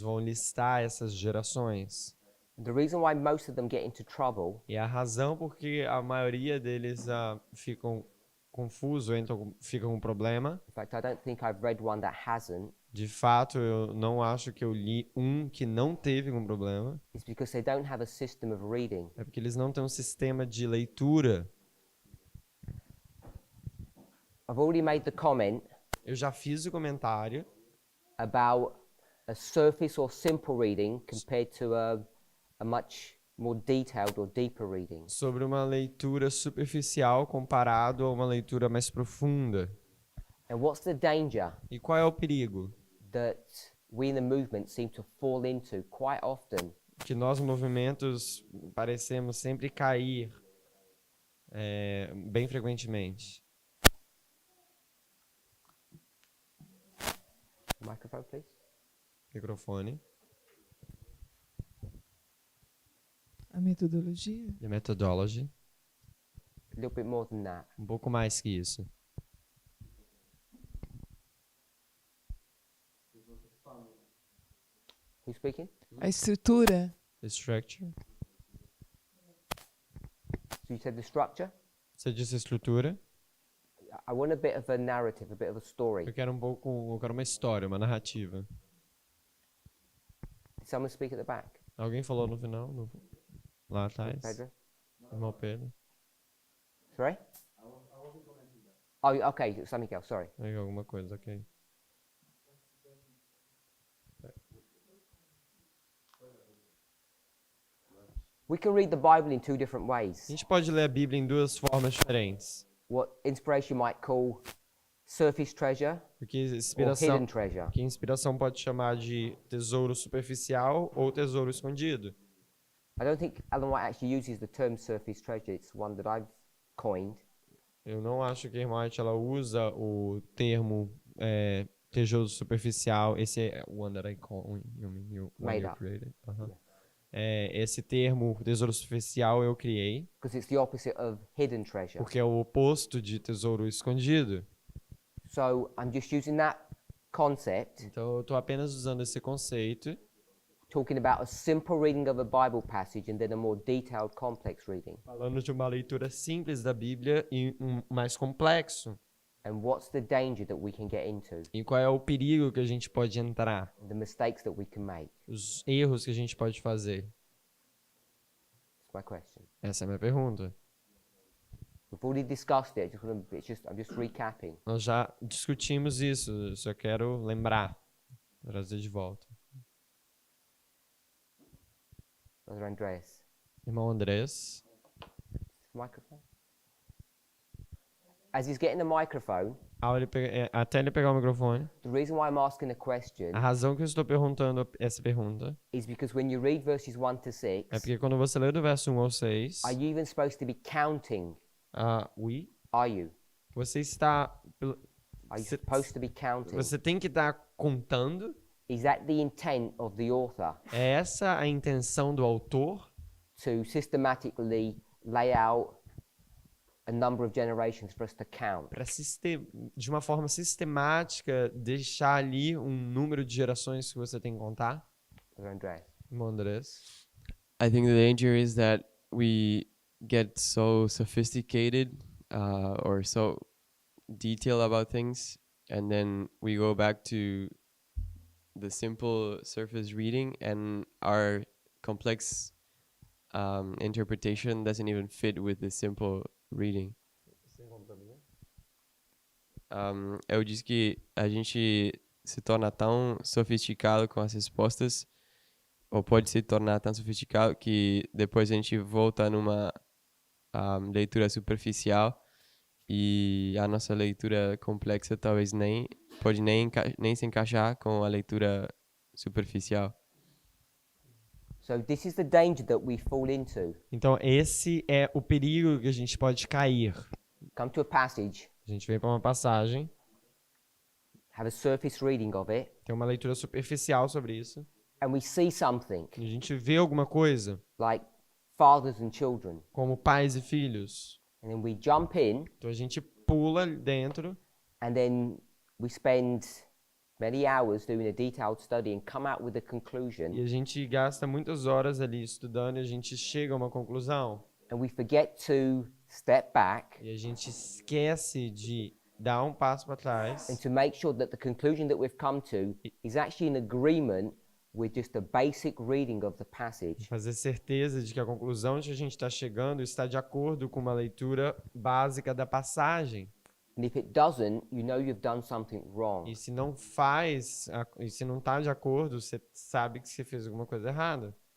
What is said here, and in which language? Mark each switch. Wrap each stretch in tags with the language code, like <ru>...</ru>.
<pt>vão listar essas gerações.</pt> <en>The reason why most of them get into trouble</en> <pt>E a razão porque a maioria deles ficam confusos, ficam com problema.</pt> <en>in fact, I don't think I've read one that hasn't.</en> <pt>De fato, eu não acho que eu li um que não teve um problema.</pt> <en>It's because they don't have a system of reading.</en> <pt>É porque eles não têm um sistema de leitura.</pt> <en>I've already made the comment</en> <pt>Eu já fiz o comentário</pt> <en>about a surface or simple reading compared to a much more detailed or deeper reading.</en> <pt>sobre uma leitura superficial comparado a uma leitura mais profunda.</pt> <en>And what's the danger</en> <pt>E qual é o perigo?</pt> <en>that we in the movement seem to fall into quite often?</en> <pt>Que nós, movimentos, parecemos sempre cair bem frequentemente.</pt> <en>Microphone, please.</en> <pt>Microfone. A metodologia?</pt> <en>The methodology. A little bit more than that.</en> <pt>Um pouco mais que isso.</pt> <en>Who's speaking?</en> <pt>A estrutura?</pt> <en>The structure. So you said the structure?</en> <pt>Você disse estrutura.</pt> <en>I want a bit of a narrative, a bit of a story.</en> <pt>Eu quero uma história, uma narrativa.</pt> <en>Did someone speak at the back?</en> <pt>Alguém falou no final? Lá atrás? Pedro? Irmão Pedro.</pt> <en>Sorry? Oh, okay, something else, sorry.</en> <pt>Aí, alguma coisa, ok.</pt> <en>We can read the Bible in two different</en> <pt>A</pt> <en>ways.</en> <pt>gente pode ler a Bíblia em duas formas diferentes.</pt> <en>What inspiration might call surface treasure</en> <pt>Porque</pt> <en>or hidden treasure.</en> <pt>inspiração pode chamar de tesouro superficial ou tesouro escondido.</pt> <en>I don't think Ellen White actually uses the term surface treasure. It's one that I've coined.</en> <pt>Eu não acho que a irmã White ela usa o termo tijolo superficial, esse é</pt> <en>one that I call, you mean you Made you up. created.</en> <pt>Esse termo, tesouro superficial, eu criei,</pt> <en>because it's the opposite of hidden treasure.</en> <pt>porque é o oposto de tesouro escondido.</pt> <en>So I'm just using that concept,</en> <pt>Então, eu estou apenas usando esse conceito,</pt> <en>talking about a simple reading of a Bible passage and then a more detailed, complex reading.</en> <pt>falando de uma leitura simples da Bíblia e um mais complexo.</pt> <en>And what's the danger that we can get into,</en> <pt>E qual é o perigo que a gente pode entrar?</pt> <en>the mistakes that we can make?</en> <pt>Os erros que a gente pode fazer?</pt> <en>That's my question.</en> <pt>Essa é a minha pergunta.</pt> <en>We've already discussed it. I'm just recapping.</en> <pt>Nós já discutimos isso, eu só quero lembrar, trazer de volta.</pt> <en>Brother Andreas,</en> <pt>Irmão Andrés,</pt> <en>microphone. As he's getting the microphone,</en> <pt>até ele pegar o microfone,</pt> <en>the reason why I'm asking the question</en> <pt>a razão que eu estou perguntando essa pergunta</pt> <en>is because when you read verses 1 to 6,</en> <pt>é porque quando você lê do verso 1 ao 6,</pt> <en>are you even supposed to be counting? Are you?</en> <pt>você está...</pt> <en>Are you supposed to be counting?</en> <pt>Você tem que estar contando.</pt> <en>Is that the intent of the author?</en> <pt>É essa a intenção do autor?</pt> <en>To systematically lay out a number of generations for us to count.</en> <pt>Para de uma forma sistemática deixar ali um número de gerações que você tem que contar?</pt> <en>Brother Andreas.</en> <pt>Irmão Andrés.</pt> <en>I think the danger is that we get so sophisticated or so detailed about things, and then we go back to the simple surface reading, and our complex interpretation doesn't even fit with the simple reading.</en> <pt>Eu disse que a gente se torna tão sofisticado com as respostas, ou pode se tornar tão sofisticado que depois a gente volta numa leitura superficial e a nossa leitura complexa talvez pode nem se encaixar com a leitura superficial.</pt> <en>So this is the danger that we fall into.</en> <pt>Então esse é o perigo que a gente pode cair.</pt> <en>Come to a passage,</en> <pt>A gente vem para uma passagem,</pt> <en>have a surface reading of it,</en> <pt>tem uma leitura superficial sobre isso,</pt> <en>and we see something</en> <pt>e a gente vê alguma coisa,</pt> <en>like fathers and children,</en> <pt>como pais e filhos.</pt> <en>and then we jump in,</en> <pt>Então a gente pula dentro</pt> <en>and then we spend many hours doing a detailed study and come out with a conclusion,</en> <pt>e a gente gasta muitas horas ali estudando e a gente chega a uma conclusão.</pt> <en>and we forget to step back</en> <pt>E a gente esquece de dar um passo para trás</pt> <en>and to make sure that the conclusion that we've come to is actually in agreement with just a basic reading of the passage.</en> <pt>fazer certeza de que a conclusão que a gente está chegando está de acordo com uma leitura básica da passagem.</pt> <en>And if it doesn't, you know you've done something wrong.</en> <pt>E se não faz, e se não está de acordo, você sabe que você fez alguma coisa errada.</pt>